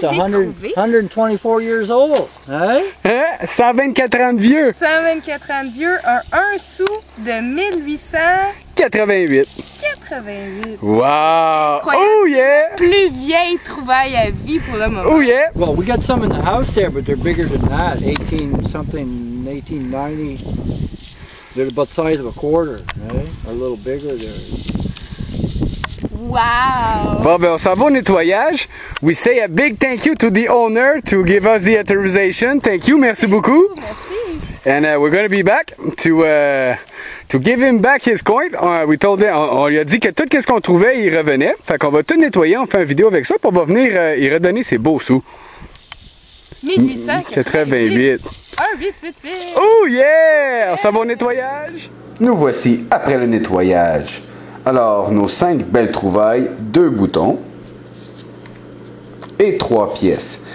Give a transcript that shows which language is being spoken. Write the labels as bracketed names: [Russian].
[French] que j'ai trouvé, [English] 124 years old. Hein? [French] Hein? 124 ans de vieux! 124 ans de vieux, un sou de 1888. [English] 88. Wow! [French] Incroyable. [English] Oh yeah! [French] Plus vieille trouvaille à vie pour le moment. [English] Oh yeah! Well, we got some in the house there, but they're bigger than that. 1890. They're about the size of a quarter, right? Or a little bigger there. Wow! [French] Bon, ben, on s'en va au nettoyage. [English] We say a big thank you to the owner to give us the authorization. Thank you, [French] merci beaucoup. Merci. [English] And we're going to be back to give him back his coin. We told him, [French] on lui a dit que tout ce qu'on trouvait, il revenait. Fait qu'on va tout nettoyer, on fait une vidéo avec ça, puis on va venir y redonner ses beaux sous. 1888. 1888. [English] Oh yeah! [French] On s'en va au nettoyage. Nous voici après le nettoyage. Alors, nos 5 belles trouvailles, 2 boutons et 3 pièces.